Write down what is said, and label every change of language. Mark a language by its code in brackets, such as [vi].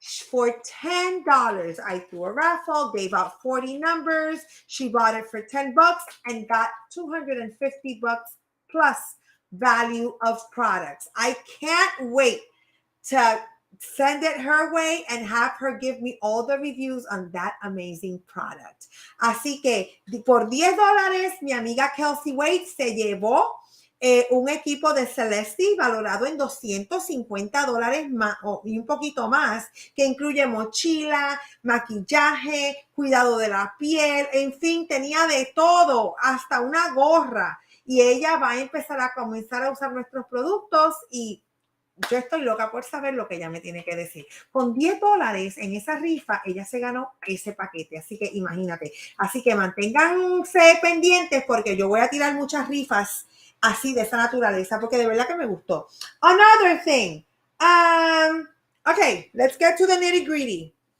[en] For $10, I threw a raffle, gave out 40 numbers. She bought it for 10 bucks and got 250 bucks plus value of products. I can't wait to send it her way and have her give me all the reviews on that amazing product. [es] Así que por $10, mi amiga Kelsey Wade se llevó un equipo de Celeste valorado en $250 más y un poquito más, que incluye mochila, maquillaje, cuidado de la piel, en fin, tenía de todo, hasta una gorra. Y ella va a empezar a comenzar a usar nuestros productos y yo estoy loca por saber lo que ella me tiene que decir. Con $10 en esa rifa, ella se ganó ese paquete. Así que imagínate. Así que manténganse pendientes porque yo voy a tirar muchas rifas así de esa naturaleza porque de verdad que me gustó. [en] Another thing. Okay, let's get to the nitty gritty.